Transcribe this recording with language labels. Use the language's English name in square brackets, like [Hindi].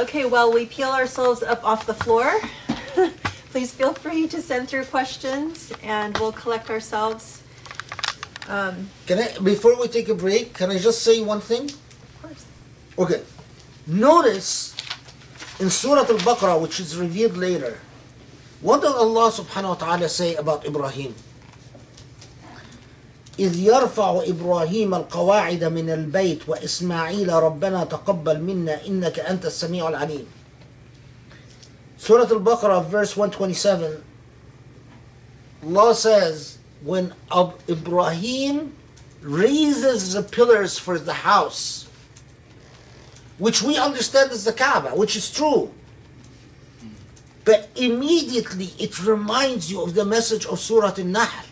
[English] Okay, while we peel ourselves up off the floor, please feel free to send through questions and we'll collect ourselves. Before we take a break, can I just say one thing? Of course. Okay. Notice in Surah Al-Baqarah, which is revealed later, what does Allah subhanahu wa ta'ala say about Ibrahim? [Arabic] إذ يرفع إبراهيم القواعد من البيت وإسماعيل ربنا تقبل منا إنك أنت السميع العليم. [English] Surah Al-Baqarah, verse 127, Allah says, when Ibrahim raises the pillars for the house, which we understand as the Kaaba, which is true, but immediately it reminds you of the message of Surah An-Nahl.